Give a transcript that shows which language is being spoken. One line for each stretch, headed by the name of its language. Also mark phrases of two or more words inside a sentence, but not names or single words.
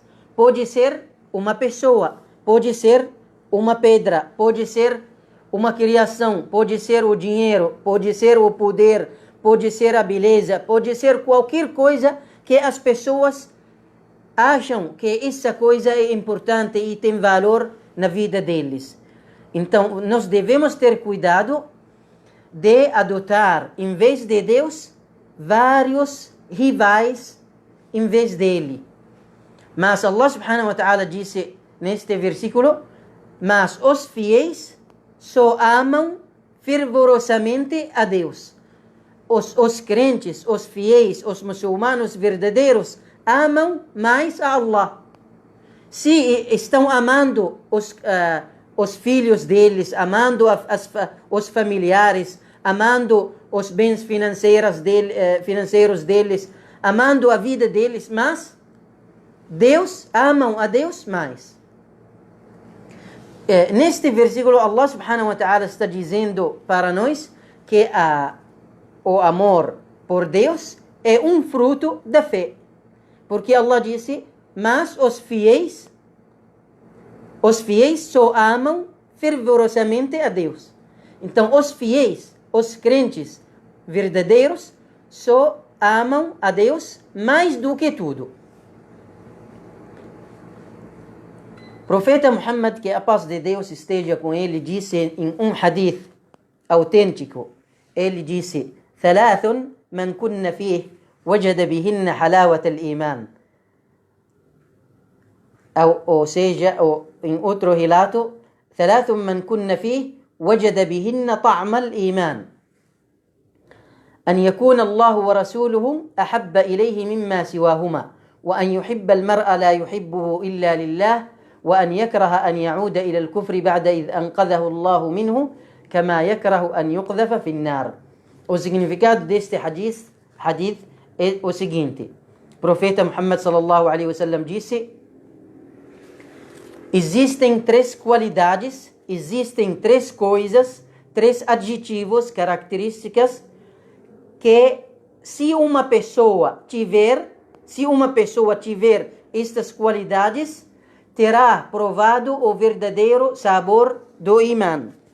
Portuguese: Pode ser uma pessoa, pode ser uma pedra, pode ser uma criação, pode ser o dinheiro, pode ser o poder, pode ser a beleza, pode ser qualquer coisa que as pessoas acham que essa coisa é importante e tem valor na vida deles. Então, nós devemos ter cuidado de adotar, em vez de Deus, vários rivais em vez dele. Mas
Arabic: الله سبحانه وتعالى
Portuguese: disse neste versículo: mas os fiéis só amam fervorosamente a Deus. Os crentes, os fiéis, os muçulmanos verdadeiros amam mais a Allah. Se estão amando os filhos deles, amando os familiares, amando os bens financeiros deles, amando a vida deles, mas amam a Deus mais. Neste versículo,
Arabic: الله سبحانه وتعالى
Portuguese: está dizendo para nós que o amor por Deus é um fruto da fé. Porque Allah disse: mas os fiéis só amam fervorosamente a Deus. Então, os fiéis, os crentes verdadeiros, só amam a Deus mais do que tudo. O profeta Muhammad, que a paz de Deus esteja com ele, disse em um hadith autêntico, ele disse:
Arabic: ثلاث من كن فيه وجد بهن حلاوة الإيمان.
Portuguese: Ou seja, em outro relato:
Arabic: ثلاث من كن فيه وجد بهن طعم الإيمان. أن يكون الله ورسوله أحب إليه مما سواهما، وأن يحب المرء لا يحبه إلا لله، وأن يكره أن يعود إلى الكفر بعد إذ أنقذه الله منه كما يكره أن يقذف في النار.
Portuguese: O significado deste hadith é o seguinte: o profeta Muhammad
Arabic: صلى الله عليه وسلم
Portuguese: disse: existem três qualidades, existem três coisas, três adjetivos, características que se uma pessoa tiver estas qualidades, terá provado o verdadeiro sabor do Iman.